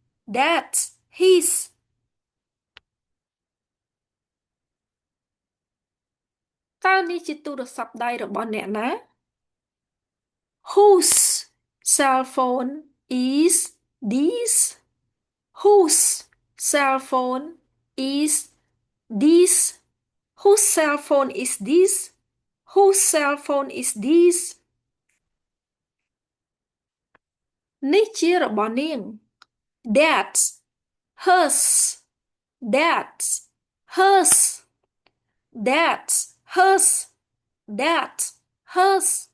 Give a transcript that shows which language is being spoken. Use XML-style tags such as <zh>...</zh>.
<en>That's his.</en> <km>តើនេះជាទូរស័ព្ទដៃរបស់អ្នកណា</km> <en>Whose cell phone is this? Whose cell phone is this? Whose cell phone is this? Whose cell phone is this?</en> <km>នេះជារបស់នាង</km> <en>That's hers. That's hers. That's hers. That's hers.</en>